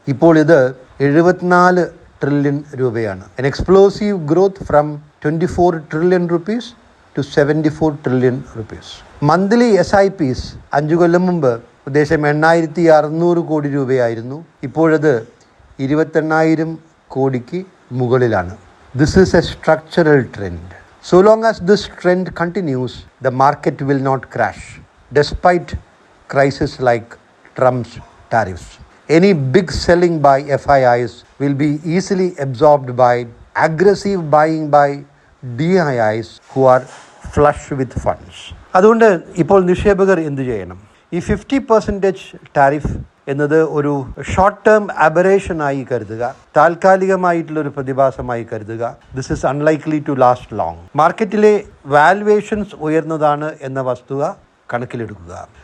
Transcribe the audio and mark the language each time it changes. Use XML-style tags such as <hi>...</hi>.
<ml>ഇപ്പോൾ ഇത് 74 ട്രില്യൺ രൂപയാണ്.</ml> <en>An explosive growth from 24 trillion rupees to 74 trillion rupees.</en> <ml>Monthly SIPs 5 കൊല്ലം മുമ്പ് ഉദ്ദേശം 8,600 കോടി രൂപയായിരുന്നു. ഇപ്പോഴത് 28,000 കോടിക്ക് മുകളിലാണ്.</ml> <en>This is a structural trend. So long as this trend continues, the market will not crash, despite crisis like Trump's tariffs. Any big selling by FIIs will be easily absorbed by aggressive buying by DIIs who are flush with funds.</en> <ml>അതുകൊണ്ട് ഇപ്പോൾ നിക്ഷേപകർ എന്തു ചെയ്യണം? ഈ 50% tariff എന്നത് ഒരു short term അബറേഷനായി കരുതുക, താൽക്കാലികമായിട്ടുള്ളൊരു പ്രതിഭാസമായി കരുതുക.</ml> <en>This is unlikely to last long.</en> <ml>മാർക്കറ്റിലെ വാല്യുവേഷൻസ് ഉയർന്നതാണ് എന്ന വസ്തുത കണക്കിലെടുക്കുക.</ml>